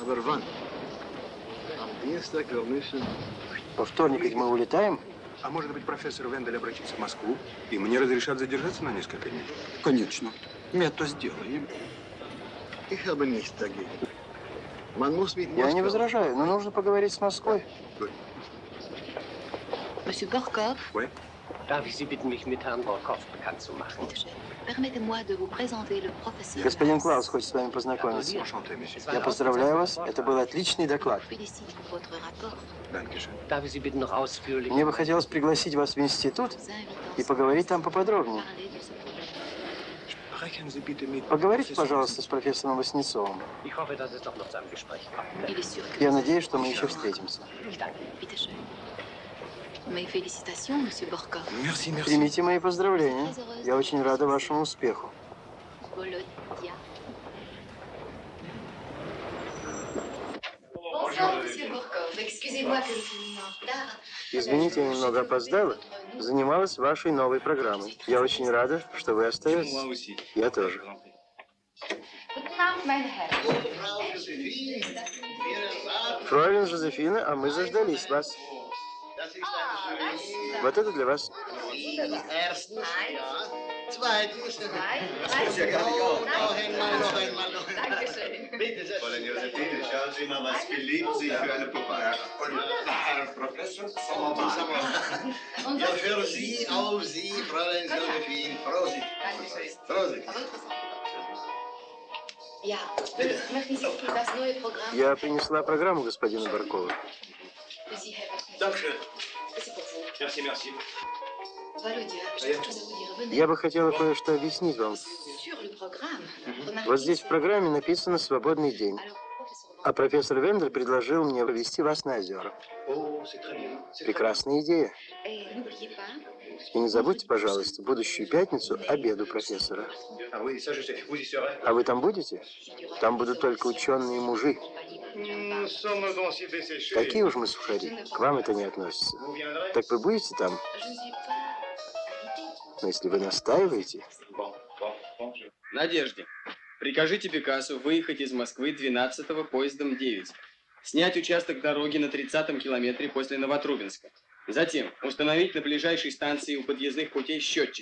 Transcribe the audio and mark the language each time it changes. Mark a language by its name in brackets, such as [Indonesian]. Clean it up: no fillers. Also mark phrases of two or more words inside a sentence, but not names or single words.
[Russian] Во вторник ведь мы улетаем. А может быть, профессор Вендель обратится в Москву, и мне разрешат задержаться на несколько дней? Конечно. Мы это сделаем. Я не возражаю, но нужно поговорить с Москвой. [French] Monsieur Borkov, Oui. [German] Darf ich Sie bitten, mich mit Herrn Borkov bekannt zu machen? [French] permettez-moi de vous présenter le professeur. [Russian] Господин Клаус хочет с вами познакомиться. Я поздравляю вас. Это был отличный доклад. [French] Félicite pour votre rapport. [German] Darf ich Sie bitten, noch ausführlich? [Russian] Мне бы хотелось пригласить вас в институт и поговорить там поподробнее. Поговорите, пожалуйста, с профессором Васнецовым. [German] Ich hoffe, dass es doch noch zu einem Gespräch kommt. [French] Il est sûr que [Russian] Я [French] vous [Russian] надеюсь, что мы еще встретимся. [German] Ich danke Ihnen. Bitte schön. [French] Mes félicitations, monsieur Borkov. [Russian] Примите мои поздравления. Я очень рада вашему успеху. Volodya. [French] Bonsoir, monsieur Borkov. Excusez-moi que je suis en retard. [Russian] Извините, я немного опоздала. Занималась вашей новой программой. Я очень рада, что вы остаетесь. Я тоже. [German] Guten Abend, meine Herren. [Russian] Фройлен Жозефина, а мы заждались вас. Вот это для вас. [German] Erstens, ja. Zweitens, Fräulein Josephine, schauen Sie mal, was beliebt sich für eine Puppe. Herr Professor, ja, für Sie, auf Sie, Fräulein Josephine. Prosit. Prosit. Ja, möchten Sie das neue Programm? [Russian] Я принесла программу господину Баркову. [German] Sie haben Dankeschön. [French] C'est pour vous. Merci, merci. Volodya, j'ai quelque chose à vous dire. Venez. [Russian] Я бы хотела кое-что объяснить вам. [French] Sur le programme, remarquez [Russian] Вот здесь в программе написано «Свободный день». А профессор Вендель предложил мне повезти вас на озера. [French] Oh, c'est très bien. [Russian] Прекрасная идея. [French] Et n'oubliez pas, [Russian] И не забудьте, пожалуйста, будущую пятницу обеду профессора. [French] Ah oui, ça je sais. Vous y serez. [Russian] А вы там будете? Там будут только ученые мужи. [French] Nous sommes donc si desséchés. [Russian] Такие уж мы сухари. К вам это не относится. [French] Vous viendrez? [Russian] Так вы будете там? [French] je ne suis pas invitée. [Russian] Но если вы настаиваете... [French] Bon, bon, bon. [Russian] Надежде, прикажите Пикассо выехать из Москвы 12-го поездом 9. Снять участок дороги на 30-м километре после Новотрубинска. Затем установить на ближайшей станции у подъездных путей счетчик.